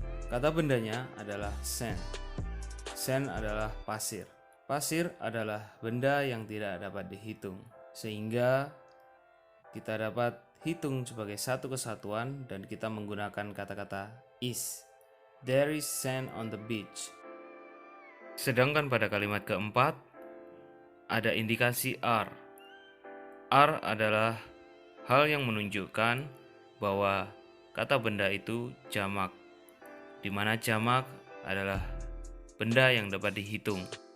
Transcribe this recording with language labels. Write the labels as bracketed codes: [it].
[id] Kata bendanya adalah sand. Sand adalah pasir. Pasir adalah benda yang tidak dapat dihitung, sehingga kita dapat hitung sebagai satu kesatuan dan kita menggunakan kata-kata is. [en] There is sand on the beach. [id] Sedangkan pada kalimat keempat, ada indikasi are. Are adalah hal yang menunjukkan bahwa kata benda itu jamak, di mana jamak adalah benda yang dapat dihitung.